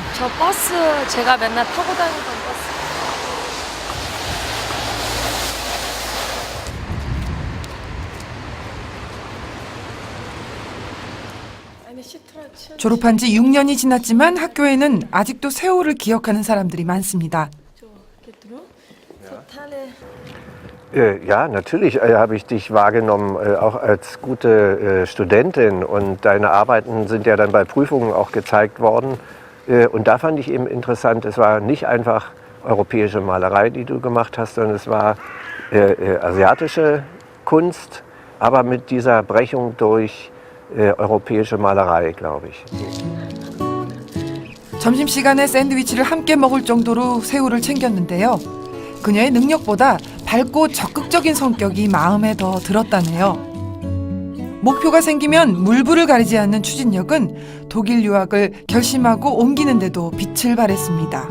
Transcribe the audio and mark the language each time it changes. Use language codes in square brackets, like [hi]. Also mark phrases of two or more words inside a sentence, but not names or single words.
[ko] 저 버스 제가 맨날 타고 다니던 버스. 졸업한 지 6년이 지났지만 학교에는 아직도 세호를 기억하는 사람들이 많습니다. [de] Ja, natürlich habe ich dich wahrgenommen, auch als gute Studentin. Und deine Arbeiten sind ja dann bei Prüfungen auch gezeigt worden. Und da fand ich eben interessant, es war nicht einfach europäische Malerei, die du gemacht hast, sondern es war asiatische Kunst, aber mit dieser Brechung durch europäische Malerei, glaube ich. [ko] 점심시간에 샌드위치를 함께 먹을 정도로 세호를 챙겼는데요. 그녀의 능력보다 밝고 적극적인 성격이 마음에 더 들었다네요. 목표가 생기면 물불을 가리지 않는 추진력은 독일 유학을 결심하고 옮기는데도 빛을 발했습니다.